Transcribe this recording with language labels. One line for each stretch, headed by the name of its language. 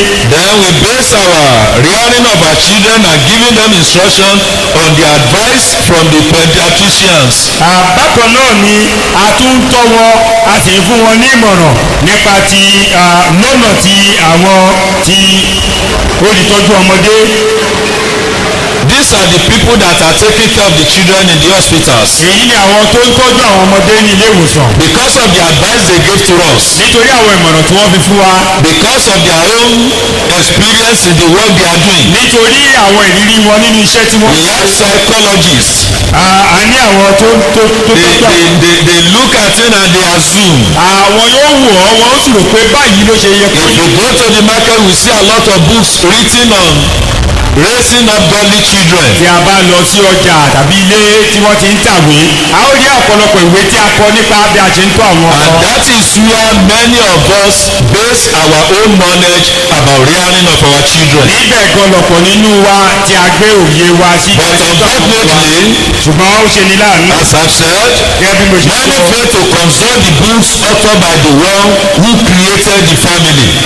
English: Then we base our rearing of our children and giving them instruction on the advice from the pediatricians.
Yoruba: Bákan náà ni a tún ń tọ́ wọn a sì ń fún wọn ní ìmọ̀ràn nípa ti lọ́nà tí àwọn ti olùtọ́jú ọmọdé.
English: These are the people that are taking care of the children in the hospitals.
Yoruba: Èyí ni àwọn tó ń tọ́jú àwọn ọmọdé ní ilé ìwòsàn.
English: Because of the advice they gave to us.
Yoruba: Nítorí àwọn ìmọ̀ràn tí wọ́n fi fún wa.
English: Because of their own experience in the work they are doing.
Yoruba: Nítorí àwọn ìrírí wọn nínú iṣẹ́ tí wọ́n.
English: We have psychologists.
Yoruba: A ní àwọn tó tọ́jú àwọn.
English: They look at it and they assume.
Yoruba: Àwọn yóò wò ọ́ wọn ó sì rò pé báyìí ló ṣe yẹ kó.
English: If you go to the market, we see a lot of books written on raising up godly children.
Yoruba: Tí a bá lọ sí ọjà tàbí ilé tí wọ́n ti ń tàwé a ó rí ọ̀pọ̀lọpọ̀ ìwé tí a kọ nípa bí a ṣe ń tọ́ àwọn ọmọ.
English: And that is where many of us base our own knowledge about rearing of our children.
Yoruba: Níbẹ̀ gan lọ̀pọ̀ nínú wa tí a gbé òye wa sí.
English: But unfortunately,
Yoruba: ṣùgbọ́n ó ṣe ní láàánú.
English: as I've said,
Yoruba: gẹ́gẹ́ bí mo ṣe
English: many
Yoruba: sọ.
English: fail to consult the books authored by the one who created the family.